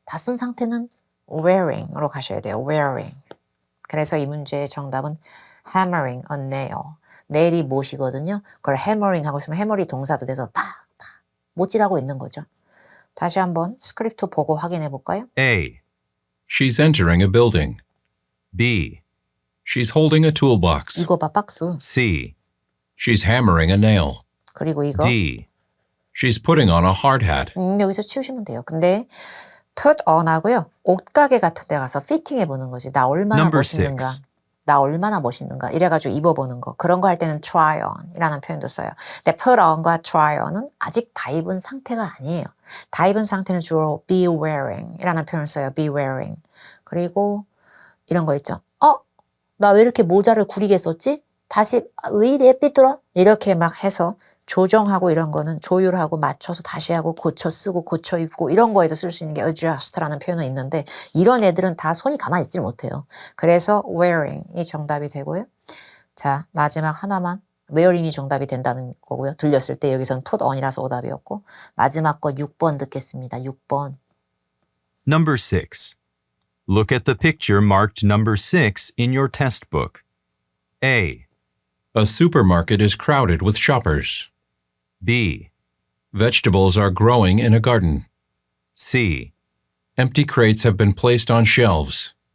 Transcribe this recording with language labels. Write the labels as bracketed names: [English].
[Korean] 다 쓴 상태는 wearing으로 가셔야 돼요. wearing. 그래서 이 문제의 정답은 [English] hammering a nail. [Korean] nail이 못이거든요. 그걸 hammering 하고 있으면 해머리 동사도 돼서 팍팍 못질하고 있는 거죠. 다시 한번 스크립트 보고 확인해 볼까요? [English] A, She's entering a building. B, She's holding a toolbox. [Korean] 이거 봐, 박스. [English] C, She's hammering a nail. [Korean] 그리고 이거. [English] D, She's putting on a hard hat. [Korean] 여기서 치우시면 돼요. 근데 put on 하고요. 옷가게 같은 데 가서 피팅해 보는 거지. 나 얼마나 [English] Number [Korean] 멋있는가. [English] 6. [Korean] 나 얼마나 멋있는가. 이래가지고 입어보는 거. 그런 거 할 때는 try on 이라는 표현도 써요. 근데 put on과 try on은 아직 다 입은 상태가 아니에요. 다 입은 상태는 주로 be wearing 이라는 표현을 써요. be wearing. 그리고 이런 거 있죠. 나 왜 이렇게 모자를 구리게 썼지? 다시 왜 이래 삐뚤어? 이렇게 막 해서 조정하고 이런 거는 조율하고 맞춰서 다시 하고 고쳐 쓰고 고쳐 입고 이런 거에도 쓸 수 있는 게 adjust라는 표현은 있는데 이런 애들은 다 손이 가만히 있지 못해요. 그래서 wearing이 정답이 되고요. 자, 마지막 하나만 wearing이 정답이 된다는 거고요. 들렸을 때 여기서는 put on이라서 오답이었고 마지막 거 6번 듣겠습니다. 6번. [English] Number 6. Look at the picture marked number 6 in your test book. A, A supermarket is crowded with shoppers. B, Vegetables are growing in a garden. C, Empty crates have been placed on shelves.